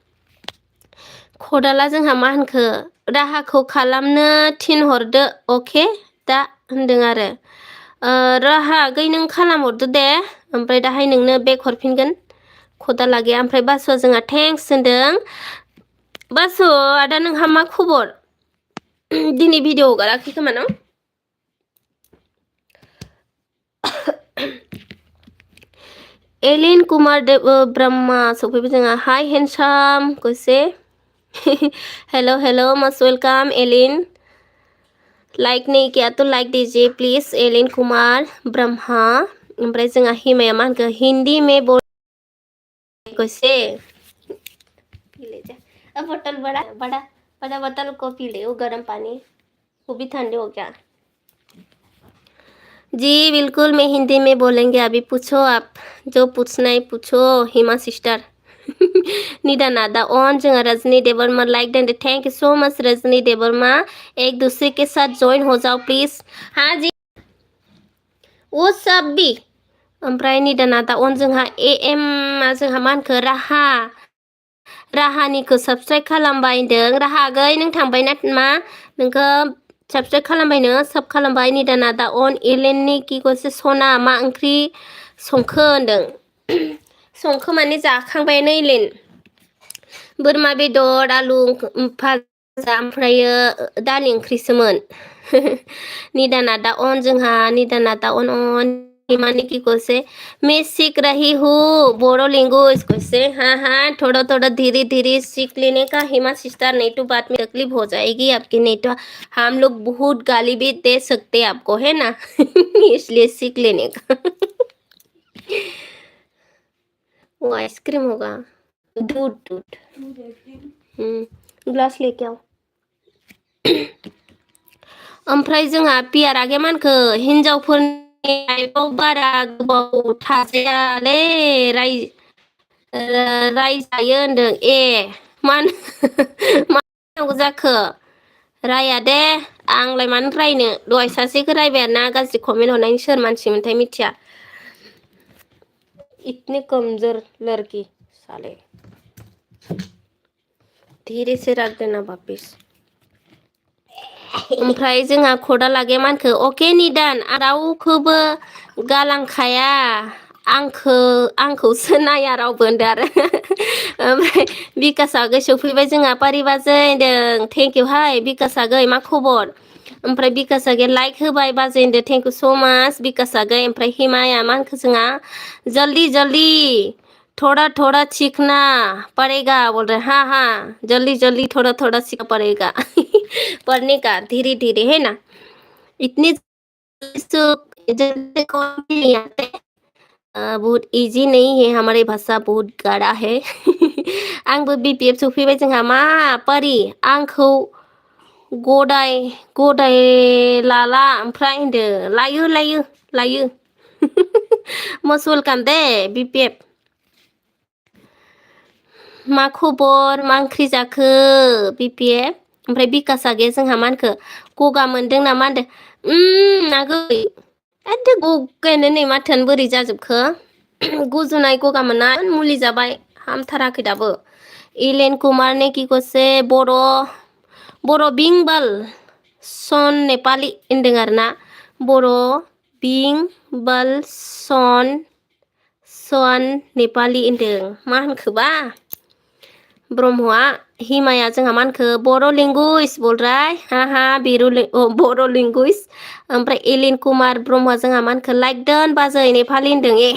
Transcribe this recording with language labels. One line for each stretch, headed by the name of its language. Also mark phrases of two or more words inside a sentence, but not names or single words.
Bodo: खदाला जोंहा मा होनखो राहाखौ खालामनो थिनहरदो अके दा होनदों आरो राहा आगै नों खालामहरदो दे ओमफ्राय दाहाय नोंनो बेक हरफिनगोन खदाला गैया ओमफ्राय बासुआ जोंहा थेंक्स होनदों बासु आदा नोंहा मा खबर दिनै भिडिअ हगाराखै खोमा न एलिन कुमार देव ब्रह्मा सफैबाय जोंहा
English: hi handsome
Bodo: कसे हेलो
English: most welcome
Hindi: एलिन लाइक नहीं किया तो लाइक दीजिए प्लीज एलिन कुमार ब्रह्मा
Bodo: ओमफ्राय जोंहा हिमाया मा होनखो
Hindi: हिन्दी में बोल कसे पी ले जा बोतल बड़ा बोतल को पी ले वो गर्म पानी वो भी ठंडे हो गया जी बिल्कुल मैं हिंदी में बोलेंगे अभी पूछो आप जो पूछना है पूछो हिमा सिस्टर
Bodo: निदाना दा ऑन जोंहा
Hindi: रजनी देवर्मा लाइक देंगे
English: thank you so much
Hindi: रजनी देवर्मा एक दूसरे के साथ ज्वाइन हो जाओ प्लीज हाँ जी वो सब भी
Bodo: ओमफ्राय निदाना दा ऑन जोंहा एम जोंहा मा होनखो राहानिखौ साबसक्राइब खालामबाय होनदों राहा आगै नों थांबायना मा नोंखौ साबसक्राइब खालामबायनो साब खालामबाय निदाना दा अन एलेननि कि गसे सना मा ओंख्रि संखो होनदों संखो माने जाखांबायानो एलेन बोरमा बेदर आलु भाजा ओमफ्रायो दालि ओंख्रिसोमोन निदाना दा अन जोंहा निदाना दा अन हिमानी की
Hindi: कोसे मैं सीख रही हूँ
English: Bodo language
Hindi: कोसे हाँ थोड़ा थोड़ा धीरे धीरे सीख लेने का हिमा सिस्टर नहीं तो बाद में तकलीफ हो जाएगी आपकी नहीं तो हम लोग बहुत गाली भी दे सकते हैं आपको है ना इसलिए सीख लेने का वो आइसक्रीम होगा दूध ग्लास लेके आओ
Bodo: ओमफ्राय जोंहा पियार आगे मानखो हिनजावफोरनि लाइफआव बारा गोबाव थाजायालै रायजायो होनदों मानो जाखो राया दे आंलाय मानो रायनो दहाय सासेखौ रायबाय ना गाज्रि कमेन्ट हरनायनि सोर मानसिमोनथाय मिथिया
Hindi: इतनी कमजोर लड़की साले धीरे से रख देना वापिस
Bodo: ओमफ्राय जोंहा खदा लागे मानखो अके निदान रावखौबो गालांखाया आंखौसो नाया रावबो होनदो आरो ओमफ्राय बिकास आगै सफैबाय जोंहा पारि बाजै होनदों
English: thank you
Bodo: हाय बिकास आगै मा खबर ओमफ्राय बिकास आगै लाइक होबाय बाजै होनदो
English: thank you so much
Bodo: बिकास आगै ओमफ्राय हिमाया मा होनखो जोंहा
Hindi: जल्दी जल्दी थोड़ा थोड़ा सीखना पड़ेगा बोल रहे हाँ हाँ जल्दी जल्दी थोड़ा थोड़ा सीखना पड़ेगा पढ़ने का धीरे धीरे है ना इतनी जल्दी कौन नहीं आते बहुत इजी नहीं है हमारे भाषा बहुत गाढ़ा है
Bodo: आंबो बीपीएफ सफैबाय जोंहा मा पारि आंखौ गदाय लाला ओमफ्राय होनदो लायो लायो लायो
English: most welcome
Bodo: दे बीपीएफ मा खबर मा ओंख्रि जाखो बीपीएफ ओमफ्राय बिकास आगैया जोंहा मा होनखो गगा मोनदों नामा होनदो आगै एथे गगायानो नै माथोआनो बोरै जाजोबखो गुजुनाय गगा मोननाय मुलि जाबाय हामथाराखै दाबो इलेन कुमार
Hindi: ने की
Bodo: कसे बर' बिंबाल सन नेपालि होनदों आरोना बर' बिंबाल सन नेपालि होनदों मा होनखोबा ब्रह्मआ हिमाया जोंहा मा होनखो
English: Bodo language
Bodo: बलराय हा हा
English: Bodo language
Bodo: ओमफ्राय एलिन कुमार ब्रह्मआ जोंहा मा होनखो लाइक दोन बाजै नेपालि होनदों